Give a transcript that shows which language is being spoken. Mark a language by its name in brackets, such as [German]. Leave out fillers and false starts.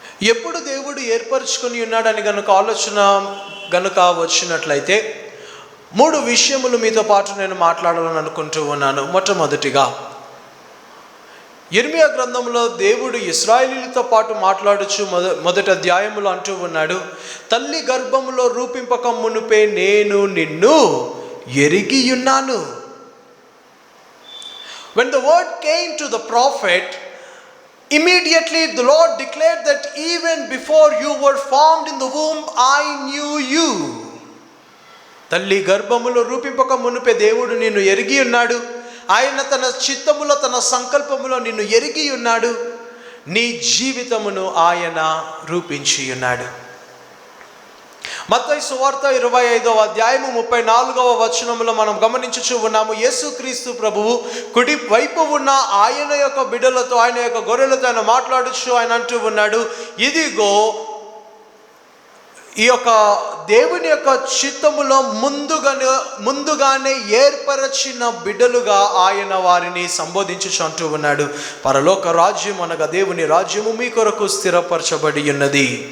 [Telugu] ఎప్పుడు దేవుడు ఏర్పరచుకొని ఉన్నాడని గనుక ఆలోచన గనుక వచ్చినట్లయితే 3 విషయములు మీతో పాటు నేను మాట్లాడాలని అనుకుంటూ ఉన్నాను. మొట్టమొదటిగా యెర్మీయా గ్రంథంలో దేవుడు ఇశ్రాయేలీయులతో పాటు మాట్లాడుచు మొదటి అధ్యాయములో అంటూ ఉన్నాడు, తల్లి గర్భములో రూపింపక మునుపే నేను నిన్ను ఎరిగి ఉన్నాను. [English] When the word came to the prophet, immediately the Lord declared that even before you were formed in the womb, I knew you. [Telugu] తల్లి గర్భములో రూపింపక మునుపే దేవుడు నిన్ను ఎరిగి ఉన్నాడు. ఆయన తన చిత్తములో తన సంకల్పములో నిన్ను ఎరిగి ఉన్నాడు. నీ జీవితమును ఆయన రూపించి ఉన్నాడు. మత్తయి సువార్త 25వ అధ్యాయము 34వ వచనములో మనం గమనించుచూ ఉన్నాము, యేసుక్రీస్తు ప్రభువు కుడి వైపు ఉన్న ఆయన యొక్క బిడ్డలతో, ఆయన యొక్క గొర్రెలతో ఆయన మాట్లాడుచు ఆయన అంటూ ఉన్నాడు, ఇదిగో ఈ యొక్క దేవుని యొక్క చిత్తములో ముందుగానే ఏర్పరచిన బిడ్డలుగా ఆయన వారిని సంబోధించుచు అంటూ ఉన్నాడు, పరలోక రాజ్యం అనగా దేవుని రాజ్యము మీ కొరకు స్థిరపరచబడి ఉన్నది.